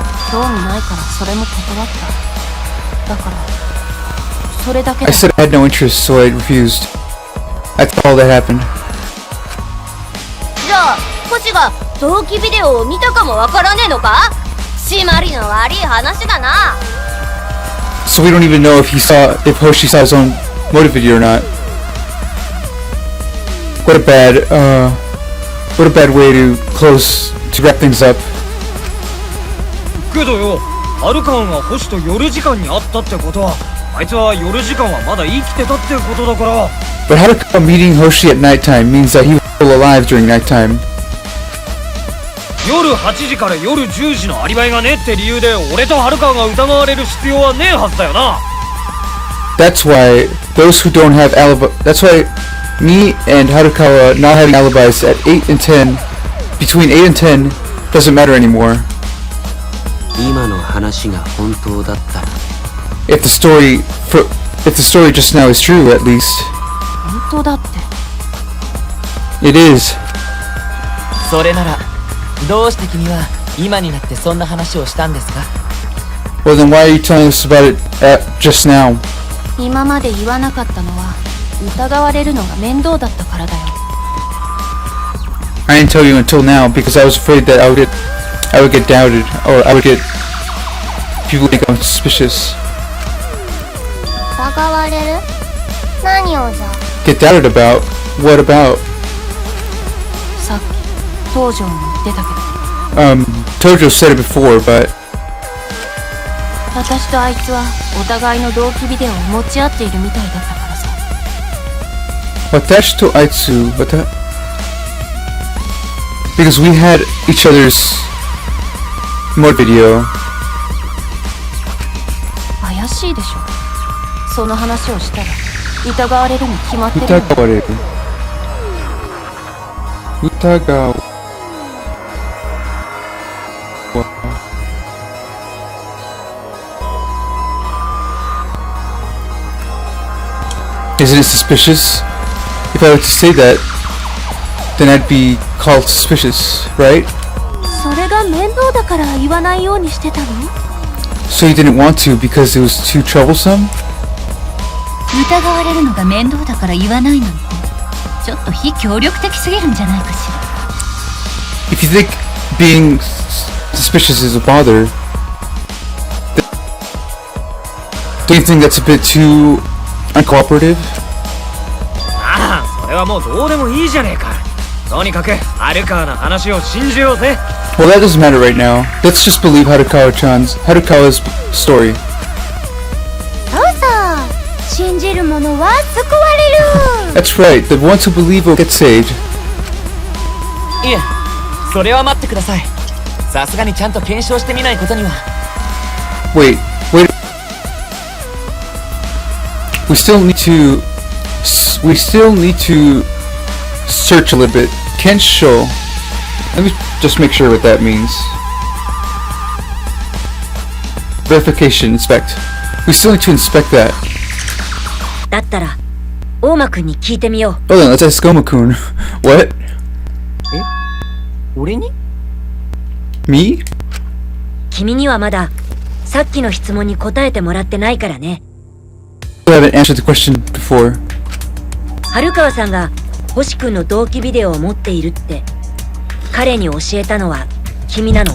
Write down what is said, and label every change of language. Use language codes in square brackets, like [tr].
[ja] 興味ないからそれも断った。だからそれだけ [en] I [ja] だ。 [en] said I had no interest, so I refused. That's all that happened. [ja] じゃあ星が同期ビデオを見たかもわからねえのか？締まりの悪い話だな。 [en] So we don't even know if Hoshi saw his own motive video or not. What a bad way to wrap things up. [ja] けどよ、ルカワが星と夜時間に会ったってことは、あいつは夜時間はまだ生きてたってことだから。 [en] But Harukawa meeting Hoshi at nighttime means that he was still alive during nighttime. [ja] 夜8時から夜10時のアリバイがねって理由で俺とハルカワが疑われる必要はねえはずだよな。 [en] That's why those who don't have alibi. That's why me and Harukawa not having alibis at 8 and 10, between 8 and 10, doesn't matter anymore. [ja] 今の話が本当だったら [en] If the story just now is true, at least [ja] 本当だって。 [en] it is. [ja] それならどうして君は今になってそんな話をしたんですか？ [en] Well, then why are you telling us about it just now? [ja] 今まで言わなかったのは疑われるのが面倒だったからだよ。 [en] I didn't tell you until now because I was afraid that I would get doubted, or I would get people think I'm suspicious. [ja] 疑われる？何をじゃ？ [en] Get doubted about? What about? [ja] さっき東條も言ってたけど、 [en] Tojo said it before, but [ja] 私とあいつはお互いの同期ビデオを持ち合っているみたいだったからさ。 Watashi to Aitsu, [en] because we had each other's mod video. [ja] 怪しいでしょ。その話をしたら疑われるに決まってるよ。 Utagawa. [en] Isn't it suspicious? If I were to say that, then I'd be called suspicious, right? [ja] それが面倒だから言わないようにしてたの？ [en] So you didn't want to because it was too troublesome? [ja] 疑われるのが面倒だから言わないなんて、ちょっと非協力的すぎるんじゃないかしら。 [en] If you think being suspicious is a bother, don't you think that's a bit too uncooperative? [ja] ああ、それはもうどうでもいいじゃねえか。とにかくハルカワの話を信じようぜ。 [en] Well, that doesn't matter right now. Let's just believe Harukawa's story. [ja] そうそう。信じる者は救われる。 [en] That's right. The ones who believe will get saved. [ja] いえ、それは待ってください。さすがにちゃんと検証してみないことには。 [en] Wait. We still need to search a little bit. Kensho. Let me just make sure what that means. Verification, inspect. We still need to inspect that. [ja] だったら大間くんに聞いてみよう。 [en] Hold on, let's ask Goma-kun. What? [ja] 俺に？ [en] Me? [ja] 君にはまださっきの質問に答えてもらってないからね。 [en] I haven't answered the question before. [ja] 春川さんが星くんの同期ビデオを持っているって彼に教えたのは君なの？